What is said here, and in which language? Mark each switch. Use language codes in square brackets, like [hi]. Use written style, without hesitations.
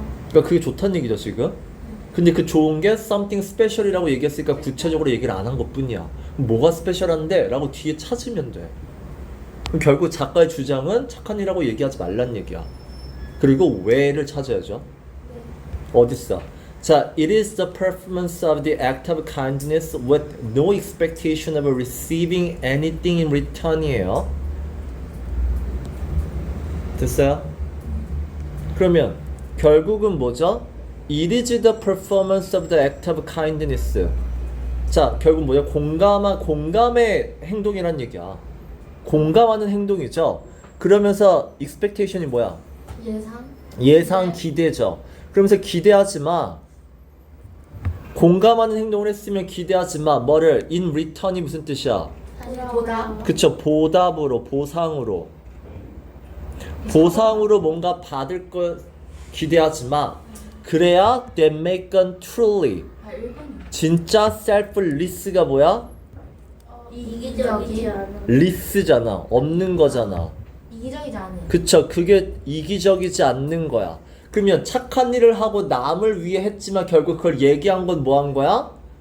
[ko] 그러니까 그게 좋다는 얘기죠 지금. 근데 그 좋은 게 [en] something special [ko] 이라고 얘기했으니까 구체적으로 얘기를 안 한 것뿐이야. 그럼 뭐가 스페셜한데? 라고 뒤에 찾으면 돼. 그럼 결국 작가의 주장은 착한 일이라고 얘기하지 말란 얘기야. 그리고 왜를 찾아야죠. 어딨어? [en] 자, it is the performance of the act of kindness with no expectation of receiving anything in return이에요. [ko] 됐어요? 그러면 결국은 뭐죠? [en] It is the performance of the act of kindness. [ko] 자, 결국 뭐야? 공감의 행동이란 얘기야. 공감하는 행동이죠. 그러면서 expectation이 뭐야? 예상 기대죠. 그러면서 기대하지 마. 공감하는 행동을 했으면 기대하지 마. 뭐를? In return이 무슨 뜻이야? 보다. 그쵸, 보답으로, 보상으로. 보상으로 뭔가 받을 걸 기대하지 마. 그래야 [en] they make an truly. [ko] 진짜 selfless가 뭐야? 이기적이지 않은. less잖아. 없는 거잖아. 이기적이지 않은. 그쵸, 그게 이기적이지 않는 거야. 그러면 착한 일을 하고 남을 위해 했지만 결국 그걸 얘기한 건 뭐 한 거야?